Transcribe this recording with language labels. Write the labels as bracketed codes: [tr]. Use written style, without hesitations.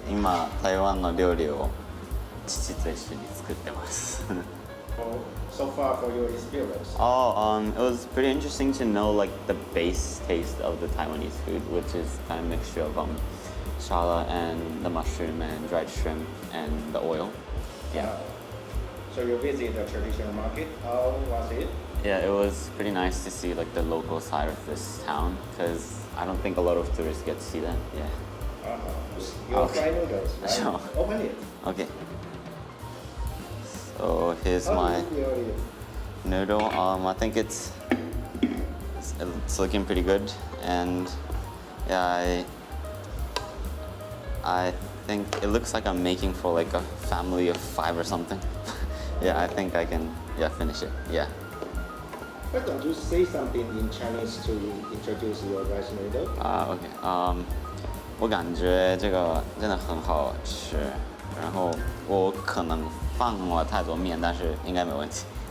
[zh] 今台湾の料理を父と一緒に作ってます。 [en] So far for your experience. It was pretty interesting to know like the base taste of the Taiwanese food, which is kind of a mixture of shala and the mushroom and dried shrimp and the oil. Yeah. So you visit the traditional market. How was it? Yeah, it was pretty nice to see like the local side of this town because I don't think a lot of tourists get to see that. Yeah. Your fried noodles, right? Sure. Open it. Okay. So here's my noodle. I think it's looking pretty good, and yeah, I think it looks like I'm making for like a family of 5 or something. Yeah, I think I can finish it. Yeah. Why don't you say something in Chinese to introduce your rice noodle? [zh] OK，我感觉这个真的很好吃，然后我可能放了太多面，但是应该没问题。